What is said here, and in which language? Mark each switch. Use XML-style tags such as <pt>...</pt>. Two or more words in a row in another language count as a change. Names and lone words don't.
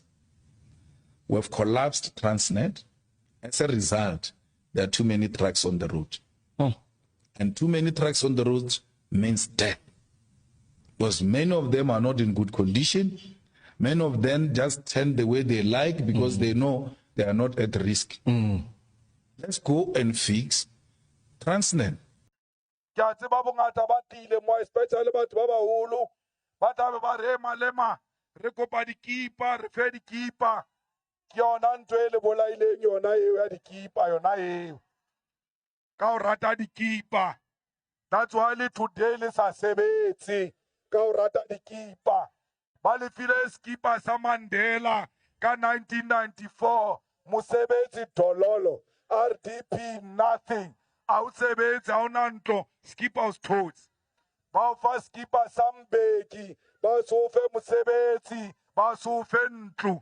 <en>We have collapsed Transnet. As a result, there are too many trucks on the road. And too many trucks on the road means death. Because many of them are not in good condition. Many of them just turn the way they like because they know they are not at risk. Let's go and fix Transnet.</en> <st>Ke yona ntho e le bolaileng yona eo ya dikipa yona eo ka o rata dikipa.</st> <en>That's why</en> <st>le today le sa sebetse ka o rata dikipa. Ba le file skipa sa Mandela ka 1994 mosebetsi dololo RDP nothing a o sebetse a ona ntlo skipa o stotsi ba o fa skipa sa Mbeki ba so fe mosebetsi ba so fe ntlo.</st>